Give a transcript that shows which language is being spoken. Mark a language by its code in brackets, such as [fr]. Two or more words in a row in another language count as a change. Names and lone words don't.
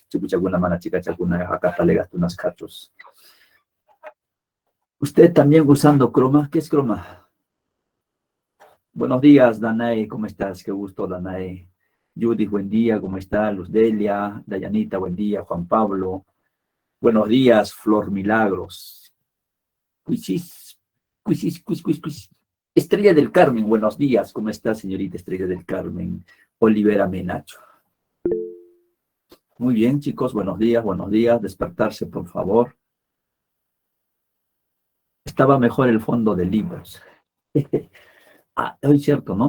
[es] chipuchaguna, mana chica, chaguna, acá talegas, unas cachos. Usted también usando croma. ¿Qué es croma? Buenos días, Danae, ¿cómo estás? Qué gusto, Danae. Judy, buen día, ¿cómo está? Luz Delia, Dayanita, buen día, Juan Pablo. Buenos días, Flor Milagros. Cuisis, cuisis, cuis, cuis, cuis. Estrella del Carmen, buenos días, ¿cómo está, señorita Estrella del Carmen? Olivera Menacho. Muy bien, chicos, buenos días, despertarse, por favor. Estaba mejor el fondo de libros. Ah, hoy cierto, ¿no?